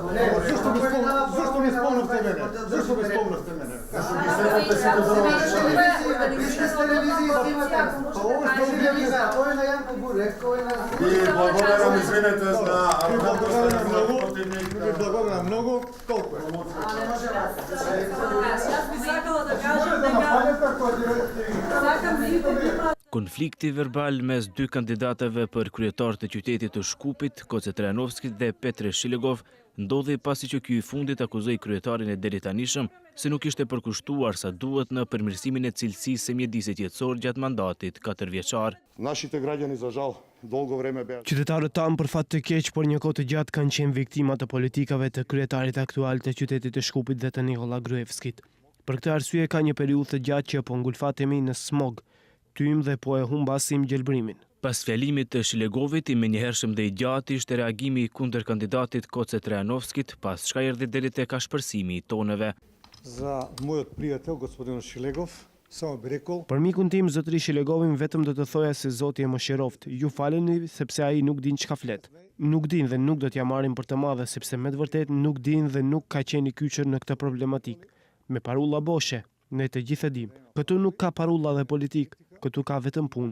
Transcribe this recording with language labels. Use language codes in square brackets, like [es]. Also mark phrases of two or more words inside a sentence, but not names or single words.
[mk] Зашто не спомнавте мене? Зашто не спомнавте мене? што ги следвате сите да И благодарам, извинете за Благодарам многу, толку е. [sq] Konflikti verbal mes dy kandidatëve për kryetar të qytetit të Shkupit, Goce Trajanovski dhe Petre Shilegov, ndodhi pasi që ky i fundit akuzoi kryetarin e deri tanishëm se nuk ishte përkushtuar sa duhet në përmirësimin e cilësisë së mjedisit jetësor gjatë mandatit 4 vjeçar. [mk] Нашите граѓани за жал долго време беа. [sq] Qytetarët tanë për fat të keq, por një kohë të gjatë kanë qenë viktima të politikave të kryetarit aktual të qytetit të Shkupit dhe të Nikola Gruevskit. Për këtë arsye ka një periudhë të gjatë që po ngulfatemi në smog, tym dhe po e humbasim gjelbrimin. Pas fjalimit të Shilegovit, i menjëhershëm dhe i gjatë ishte reagimi kundër kandidatit Goce Trajanovskit, pas çka erdhi deri tek ashpërsimi i toneve. [mk] За мојот пријател, господин Шилегов, само би рекол, [sq] Për mikun tim, zotëri Shilegovin, vetëm do të thoja se Zoti e mëshiroft. Ju faleni sepse ai nuk din çka flet. Nuk din dhe nuk do t'ja marrin për të madhe sepse me të vërtetë nuk din dhe nuk ka qenë i kyçur në këtë problematik. Me parulla boshe, ne të gjithë e dim. Këtu nuk ka parulla dhe politik, këtu ka vetëm punë.